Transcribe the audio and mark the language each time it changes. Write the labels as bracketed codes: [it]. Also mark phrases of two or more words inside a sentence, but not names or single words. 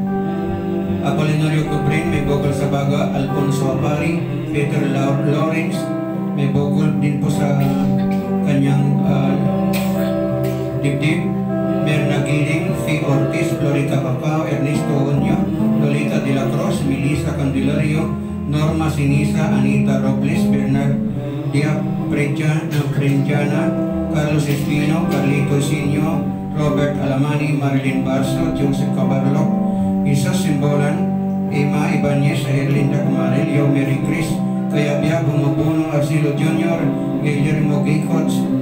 [tl] Apolinario Cobrin, may bukol sa Baga, Alfonso Apari, Peter Lawrence, may bukol din po sa kanyang dibdib. Merna Giling, Fee Ortiz, Florita Pacao, Ernesto Onyo, Lolita de la Cruz, Melissa Candelario, Norma Sinisa, Anita Robles, Bernard Diab Prenjana, Carlos Espino, Carlito Sinyo, Robert Alamani, Marilyn Barso, Joseph Cabarlo, Isa Simbolan, Emma Ibanez, Erlinda Camarel, Yo Mary Chris, Kayabia Bumubuno, Arcilo Jr., Guillermo Gicots,